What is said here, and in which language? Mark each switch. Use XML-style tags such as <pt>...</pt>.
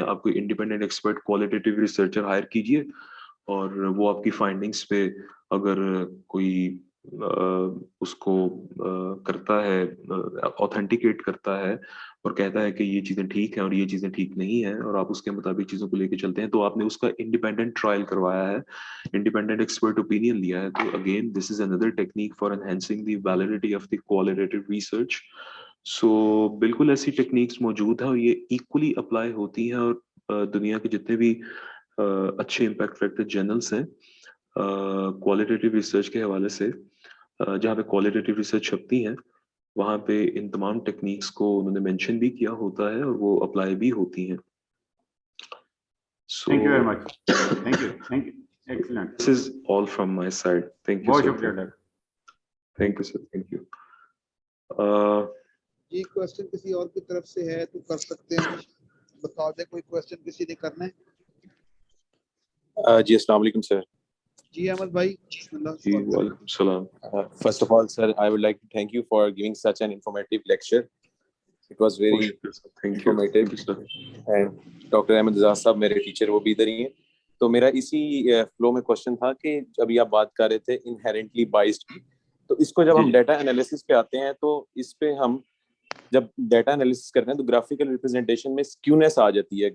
<ur>آپ کوئی independent expert qualitative researcher higher کیجیے اور وہ آپ کی فائنڈنگس پہ اگر کوئی اس کو کرتا ہے, آتھینٹیکیٹ کرتا ہے اور کہتا ہے کہ یہ چیزیں ٹھیک ہیں اور یہ چیزیں ٹھیک نہیں ہیں, اور آپ اس کے مطابق چیزوں کو لے کے چلتے ہیں, تو آپ نے اس کا انڈیپینڈنٹ ٹرائل کروایا ہے, انڈیپینڈنٹ ایکسپرٹ اوپینین لیا ہے.</ur> <en>تو again this is another technique for enhancing the validity of the qualitative research.</en> <ur>سو بالکل ایسی ٹیکنیکس موجود ہیں اور یہ ایکولی اپلائی ہوتی ہیں, اور دنیا کے جتنے بھی اچھے امپیکٹ فیکٹر جرنلس ہیں کوالٹیٹیو ریسرچ کے حوالے سے, جہاں پہ کوالٹیٹیو ریسرچ چھپتی ہیں, وہاں پہ ان تمام ٹیکنیکس کو انہوں نے مینشن بھی کیا ہوتا ہے اور وہ اپلائی بھی ہوتی ہیں.</ur> <en>Thank you very much. Thank you. Thank you. Excellent. This is all from my side. Thank you,</en> <ur>بہت</ur> <en>sir.</en> <ur>شکریہ doctor.</ur> <en>Thank you, sir. Thank you.</en> <ur>جی question کسی اور کی طرف سے ہے تو کر سکتے ہیں, بتا دیں کوئی کوشچن کسی نے کرنا ہے. جی السلام علیکم سر. جی احمد بھائی بسم اللہ. جی وعلیکم السلام.</ur> <en>First of all, sir, I would like to thank you for giving such an informative lecture. It was very informative. Thank you, sir. And Dr.</en> <ur>Ahmed Azaz صاحب میرے ٹیچر وہ بھی ادھر ہی ہیں. تو میرا اسی فلو میں کوشچن تھا کہ ابھی آپ بات کر رہے تھے انہیرنٹلی بائسڈ کی, تو اس کو جب ہم ڈیٹا انالیسس پہ آتے ہیں تو اس پہ ہم جب ڈیٹا انالیسس کرتے ہیں تو گرافیکل ریپرزنٹیشن میں سکیونیس آ جاتی ہے.</ur>